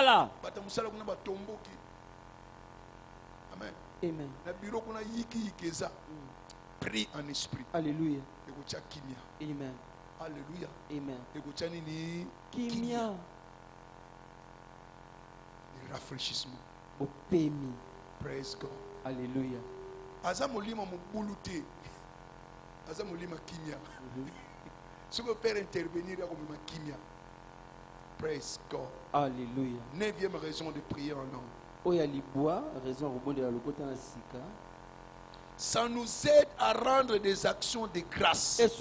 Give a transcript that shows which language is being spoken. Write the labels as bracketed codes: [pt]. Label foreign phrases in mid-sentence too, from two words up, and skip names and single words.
[fr] Amen. Prie en esprit. Alléluia. Amen. Alléluia. Amen. Kimia. Le rafraîchissement. [en] Praise God. [fr] Alléluia. [ln] Azamolima mubulute. Azamolima kimia. [fr] Ce que faire intervenir comme kimia. [en] Praise God. [fr] Alléluia. 9e raison de prier en langue. Ça nous aide à rendre des actions de grâce.